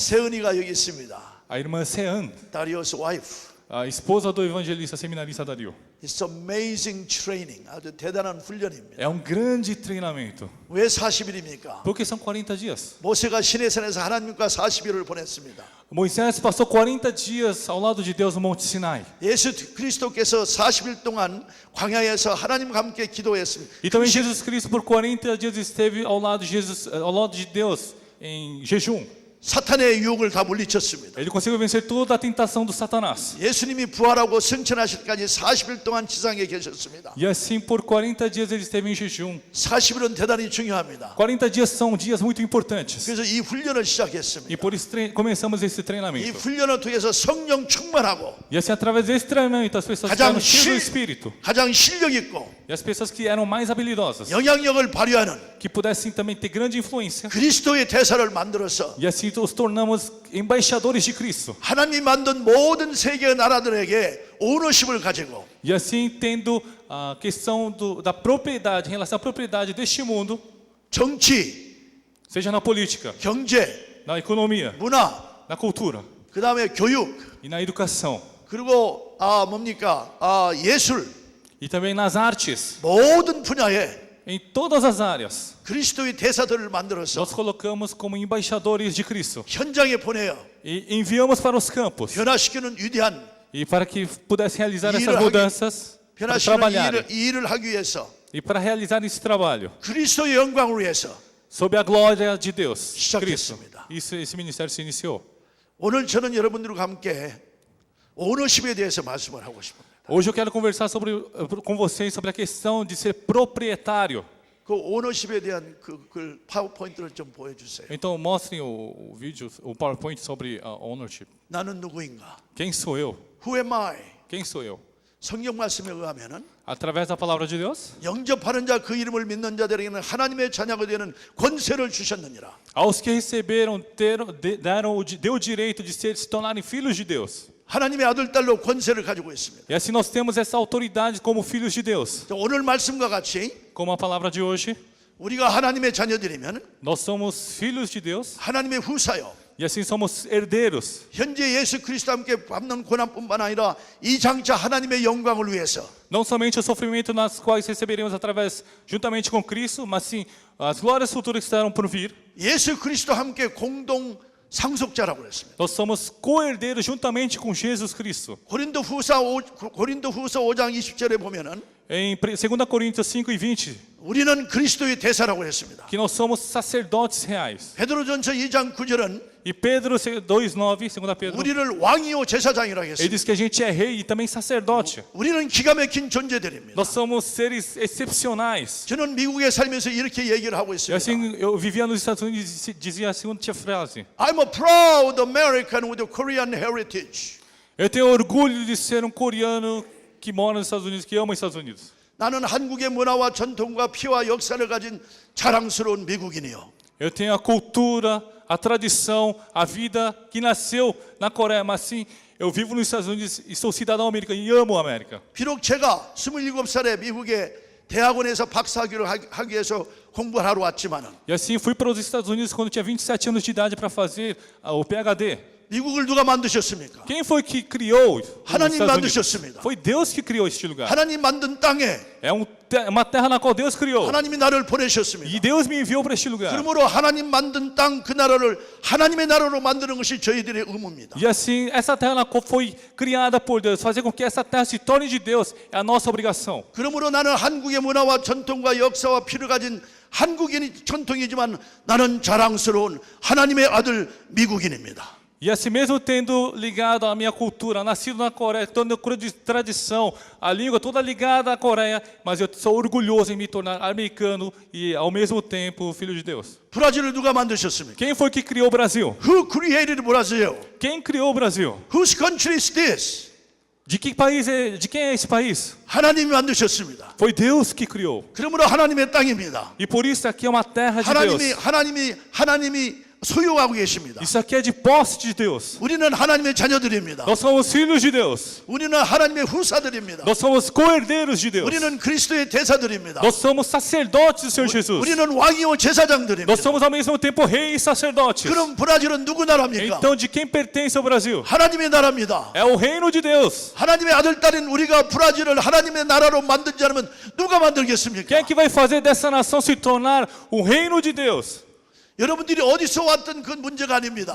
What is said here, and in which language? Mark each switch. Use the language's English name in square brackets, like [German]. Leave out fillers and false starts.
[Korean] 세은이가 여기 있습니다. [Portuguese] A irmã Sean, [Korean] 다리오스 와이프. [Portuguese] a esposa do evangelista seminarista Dario. [English] It's amazing training. [Korean] 아주 대단한 훈련입니다. [Portuguese] É grande treinamento. [Korean] 왜 40일입니까? [Portuguese] Porque são 40 dias. [Korean] 모세가 시내산에서 하나님과 40일을 보냈습니다. [Portuguese] Moisés passou 40 dias ao lado de Deus no Monte Sinai. [Korean] 예수 그리스도께서 40일 동안 광야에서 하나님과 함께 기도했습니다. [Portuguese] E também Jesus Cristo por 40 dias esteve ao lado de Deus em jejum. [Korean] 사탄의 유혹을 다 물리쳤습니다. [Portuguese] Ele conseguiu vencer toda a tentação do Satanás. [Korean] 예수님이 부활하고 승천하실 때까지 40일 동안 지상에 계셨습니다. [Portuguese] E assim por 40 dias ele esteve em jejum. [Korean] 40일은 대단히 중요합니다. [Portuguese] 40 dias são dias muito importantes. [Korean] 그래서 이 훈련을 [Portuguese] E [Korean] 시작했습니다. [Portuguese] por isso começamos esse [Korean] 이 [Portuguese] treinamento. [Korean] 훈련을 통해서 성령 충만하고 [Portuguese] E assim através desse treinamento as pessoas ficaram cheias do Espírito. [Korean] 가장 실력 있고 [Portuguese] E as pessoas que eram mais habilidosas, [Korean] 영향력을 발휘하는 [Portuguese] que pudessem também ter grande influência. [Korean] 그리스도의 대사를 만들어서 [Portuguese] E assim os tornamos embaixadores de Cristo. [Korean] 하나님이 만든 모든 세계 나라들에게 오너십을 가지고 [Portuguese] E assim tendo a questão da propriedade, em relação à propriedade deste mundo, [Korean] 정치, [Portuguese] seja na política, [Korean] 경제, [Portuguese] na economia, [Korean] 문화, [Portuguese] na cultura [Korean] 그 다음에 교육, [Portuguese] e na educação. [Korean] 그리고 예술, [Portuguese] E também nas artes, [Korean] 모든 분야에 [Portuguese] em todas as áreas. [Korean] 그리스도의 대사들을 만들어서 [Portuguese] Nós colocamos como embaixadores de Cristo. [Korean] 현장에 보내어 [Portuguese] E enviamos para os campos. [Korean] 변화시키는 위대한 [Portuguese] E para que pudessem realizar [Korean] 일을 [Portuguese] essas mudanças, para [Korean] 변화시키는 [Portuguese] trabalharem. [Korean] 이 일을 하기 위해서 [Portuguese] E para realizar esse trabalho, [Korean] 그리스도의 영광을 위해서 [Portuguese] sob a glória de Deus, Cristo. [Korean] 시작했습니다. [Portuguese] Esse ministério se iniciou. [Korean] 오늘 저는 여러분들과 함께 오너십에 대해서 말씀을 하고 싶습니다. [Portuguese] Hoje eu quero conversar com vocês sobre a questão de ser proprietário. [Korean] 그 오너십에 대한 그 파워포인트를 좀 보여주세요. [Portuguese] Então mostrem o vídeo, o PowerPoint sobre ownership. [Korean] 나는 누구인가? [Portuguese] Quem sou eu? [English] Who am I? [Portuguese] Quem sou eu? [Korean] 성경 말씀에 의하면은 [Portuguese] Através da palavra de Deus, [Korean] 영접하는 자 그 이름을 믿는 자들에게는 하나님의 자녀가 되는 권세를 주셨느니라. [Portuguese] aos que receberam, deu o direito de se tornarem filhos de Deus. [Korean] 하나님의 아들 딸로 권세를 가지고 있습니다. [Portuguese] E assim nós temos essa autoridade como filhos de Deus. [Korean] 오늘 말씀과 같이 [Portuguese] Como a palavra de hoje, [Korean] 우리가 하나님의 자녀들이면 [Portuguese] nós somos filhos de Deus [Korean] 하나님의 후사요. [Portuguese] e assim somos herdeiros. [Korean] 현재 예수 그리스도와 함께 받는 고난뿐만 아니라 이 장차 하나님의 영광을 위해서 [Portuguese] Não somente o sofrimento nas quais receberemos através, juntamente com Cristo, mas sim as glórias futuras que estarão por vir. [Korean] 예수 그리스도와 함께 공동 상속자라고 그랬습니다. [Portuguese] Nós somos co-herdeiros juntamente com Jesus Cristo. [Korean] 고린도후서 5장 20절에 보면은 [Portuguese] Em 2 Coríntios 5:20, [Korean] 우리는 그리스도의 대사라고 했습니다. [Portuguese] que nós somos sacerdotes reais. [Korean] 베드로전서 2장 9절은 [Portuguese] E Pedro 2:9, 2 Pedro, [Korean] 우리를 왕이요 제사장이라고 [Portuguese] ele [Korean] 했습니다. [Portuguese] diz que a gente é rei e também sacerdote. [Korean] 우리는 기가 막힌 존재들입니다. [Portuguese] Nós somos seres excepcionais. [Korean] 저는 미국에 살면서 이렇게 얘기를 하고 [Portuguese] E [Korean] 있습니다. [Portuguese] assim, eu vivia nos Estados Unidos e dizia a seguinte frase: [English] I'm a proud American with a Korean heritage. [Portuguese] eu tenho orgulho de ser coreano que mora nos Estados Unidos, que ama os Estados Unidos. [Korean] 나는 한국의 문화와 전통과 피와 역사를 가진 자랑스러운 미국인이요. [Portuguese] Eu tenho a cultura, a tradição, a vida que nasceu na Coreia, mas sim, eu vivo nos Estados Unidos e sou cidadão americano e amo a América. [Korean] 비록 제가 27살에 미국의 대학원에서 박사학위를 하기 위해서 공부를 하러 왔지만은 [Portuguese] E assim fui para os Estados Unidos quando tinha 27 anos de idade para fazer o PhD. [Korean] 미국을 누가 만드셨습니까? [Portuguese] Quem foi que criou os [Korean] 하나님 [Portuguese] Estados Unidos? [Korean] 만드셨습니다. [Portuguese] Foi Deus que criou este lugar. [Korean] 하나님 만든 땅에 [Portuguese] É uma terra na qual Deus criou. [Korean] 하나님이 나를 보내셨습니다. [Portuguese] E Deus me enviou para este lugar. [Korean] 그러므로 하나님 만든 땅 그 나라를 하나님의 나라로 만드는 것이 저희들의 의무입니다. [Portuguese] E assim, essa terra na qual foi criada por Deus, fazer com que essa terra se torne de Deus, é a nossa obrigação. [Korean] 그러므로 나는 한국의 문화와 전통과 역사와 피를 가진 한국인이 전통이지만 나는 자랑스러운 하나님의 아들 미국인입니다. [Portuguese] E assim mesmo tendo ligado a minha cultura, nascido na Coreia, toda a tradição, a língua toda ligada à Coreia, mas eu sou orgulhoso em me tornar americano e ao mesmo tempo filho de Deus. [Korean] 브라질을 누가 만드셨습니까? [Portuguese] Quem foi que criou o Brasil? [English] Who created Brazil? [Portuguese] Quem criou o Brasil? [English] Whose country is this? [Portuguese] De que país é? De quem é esse país? [Korean] 하나님이 만드셨습니다. [Portuguese] Foi Deus que criou. [Korean] 그러므로 하나님의 땅입니다. [Portuguese] E por isso aqui é uma terra de Deus. [Korean] 하나님이 소유하고 계십니다. [Portuguese] Isso aqui é de posse de Deus. [Korean] 우리는 하나님의 자녀들입니다. [Portuguese] Nós somos filhos de Deus. [Korean] 우리는 하나님의 후사들입니다. [Portuguese] Nós somos co-herdeiros de Deus. [Korean] 우리는 그리스도의 대사들입니다. [Portuguese] Nós somos sacerdotes do Senhor Jesus. [Korean] 우리는 왕이요 제사장들입니다. [Portuguese] Nós somos ao mesmo tempo reis e sacerdotes. [Korean] 그럼 브라질은 누구 나라입니까? [Portuguese] Então, de quem pertence ao Brasil? [Korean] 하나님의 나라입니다. [Portuguese] É o reino de Deus. [Korean] 하나님의 아들 딸인 우리가 브라질을 하나님의 나라로 만들지 않으면 누가 만들겠습니까? [Portuguese] Quem é que vai fazer dessa nação se tornar o reino de Deus? [Korean] 여러분들이 어디서 왔든 그건 문제가 아닙니다.